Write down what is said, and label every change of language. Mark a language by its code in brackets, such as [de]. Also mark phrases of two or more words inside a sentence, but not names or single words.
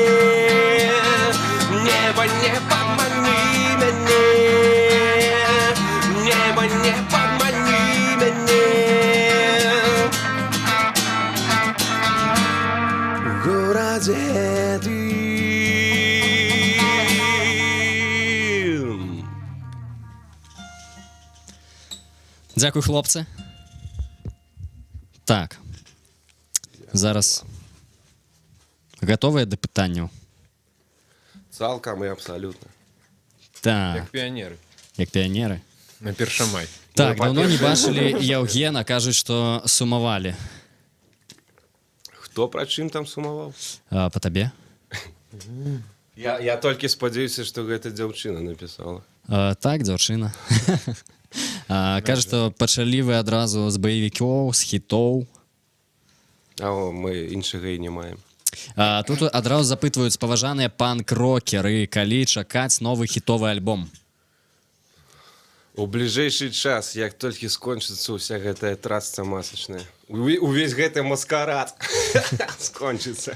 [ru] Небо, не подмани меня. Небо, не подмани меня. В городе дым. [uk] Дякую, хлопці. Так. Зараз готові до питання? [be] Цалком и абсолютно. [uk] Так, Як піонери як піонери. [be] на Першамай. [uk] Так, Ну, давно не по-перше, бачили Євгена, кажуть, що сумували. Хто про чим там сумував? По тобі? Я тільки сподіваюся, що [be] гэта дзяўчына [uk] написала. [be] Так, дзяўчына. [uk] Кажуть, що почали ви одразу з бойовиків, з хітов. [be] А мы іншага і не маем. [uk] Тут одразу запитують [be] спаважаныя панк-рокеры, калі чакаць новы хітовы альбом. У бліжэйшы час, як толькі скончыцца ўся гэтая трасца масачная, увесь гэты маскарад скончыцца.